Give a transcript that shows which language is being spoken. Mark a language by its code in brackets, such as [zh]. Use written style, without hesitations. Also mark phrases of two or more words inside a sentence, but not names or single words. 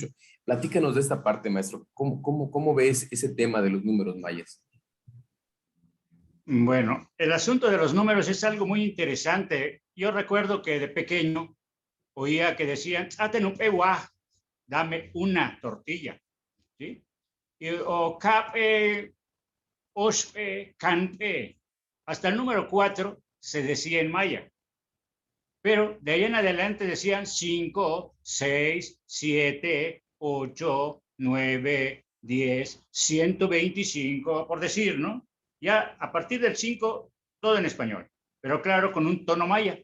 [es] Platícanos de esta parte, maestro. ¿Cómo ves ese tema de los números mayas? Bueno, el asunto de los números es algo muy interesante. Yo recuerdo que de pequeño oía que decían, dame una tortilla, ¿sí? [yua] O cape, ospe, canpe. [es] Hasta el número 4 se decía en maya. Pero de ahí en adelante decían 5, 6, 7, 8, 9, 10, 125, por decir, ¿no? Ya a partir del 5, todo en español, pero claro, con un tono maya.